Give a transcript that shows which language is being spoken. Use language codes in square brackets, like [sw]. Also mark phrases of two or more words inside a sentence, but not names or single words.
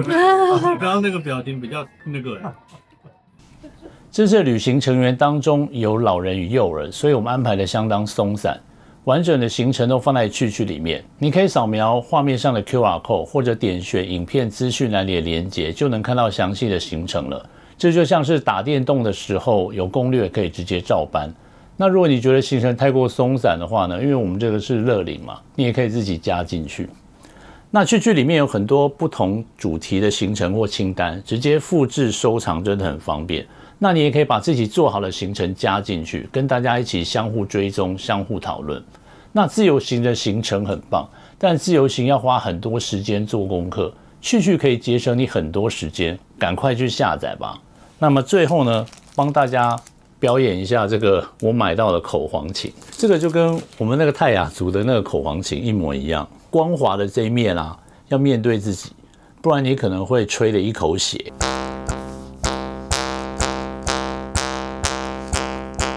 [zh] 剛剛那個表情比較那個。這次旅行成員當中有老人與幼兒，所以我們安排的相當鬆散，完整的行程都放在去裡面。你可以掃描畫面上的 [en] QR code， [zh] 或者點選影片資訊欄裡的連結，就能看到詳細的行程了。這就像是打電動的時候有攻略可以直接照搬。那如果你覺得行程太過鬆散的話呢，因為我們這個是樂齡嘛，你也可以自己加進去。那去裡面有很多不同主題的行程或清單，直接複製收藏真的很方便。那你也可以把自己做好的行程加進去，跟大家一起相互追蹤、相互討論。那自由行的行程很棒，但自由行要花很多時間做功課，去可以節省你很多時間，趕快去下載吧。那麼最後呢，幫大家表演一下這個我買到的口簧琴，這個就跟我們那個泰雅族的那個口簧琴一模一樣，光滑的這一面啊，要面對自己，不然你可能會吹了一口血。